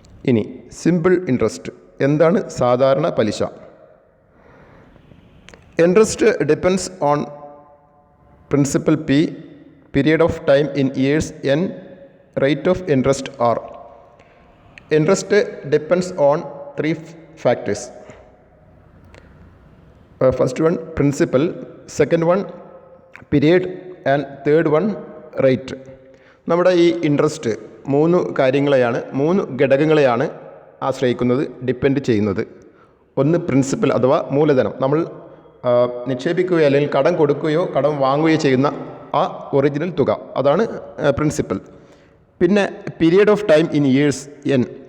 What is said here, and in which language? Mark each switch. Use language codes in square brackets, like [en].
[ml] ഇനി simple interest. എന്താണ് സാധാരണ പലിശ? [en] Interest depends on principal P, period of time in years N, rate of interest R. Interest depends on three factors. First one principal, second one period, and third one rate. [ml] നമ്മുടെ ഈ interest മൂന്ന് ഘടകങ്ങളെയാണ് ആശ്രയിക്കുന്നത്, depend ചെയ്യുന്നത്. ഒന്ന് principal അഥവാ മൂലധനം, നമ്മൾ നിക്ഷേപിക്കുകയോ അല്ലെങ്കിൽ കടം കൊടുക്കുകയോ കടം വാങ്ങുകയോ ചെയ്യുന്ന ആ ഒറിജിനൽ തുക, അതാണ് പ്രിൻസിപ്പൽ. പിന്നെ [en] period of time in years N,